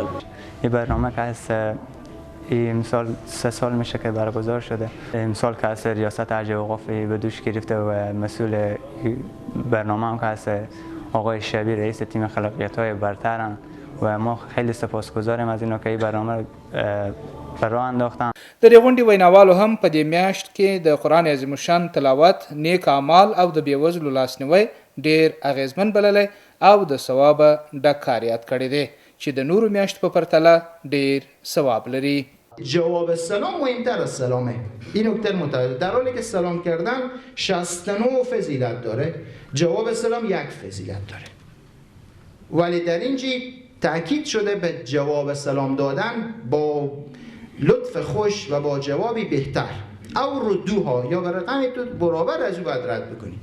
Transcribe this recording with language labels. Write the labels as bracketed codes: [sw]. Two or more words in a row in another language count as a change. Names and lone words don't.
[fa] این برنامه که هست امسال 3 سال میشه که برگزار شده. امسال که هست ریاست ارجاع اوقاف به دوش گرفته و مسئول برنامه هم که هست آقای شبیر رئیس تیم خلاقیت های برترن و ما خیلی سپاسگزاریم از اینا که این برنامه پر راه انداختن. [ps] د دې غونډې ویناوالو هم په دې میاشت کې د قرآن عظیم الشان تلاوت، نیک اعمال او د بېوزلو لاسنیوی ډېر اغیزمن بللی او د ثوابه ډک کار یاد کړی دی چې د نورو میاشتو په پرتله ډېر ثواب لري. [fa] جواب سلام مهمتر از سلامه. این نکته متوجه. در حالی که سلام کردن 69 فضیلت داره، جواب سلام 1 فضیلت داره. ولی در اینجا تأکید شده به جواب سلام دادن با لطف خوش و با جوابی بهتر او ردوها یا به رقم تو برابر از او باید رد بکنی.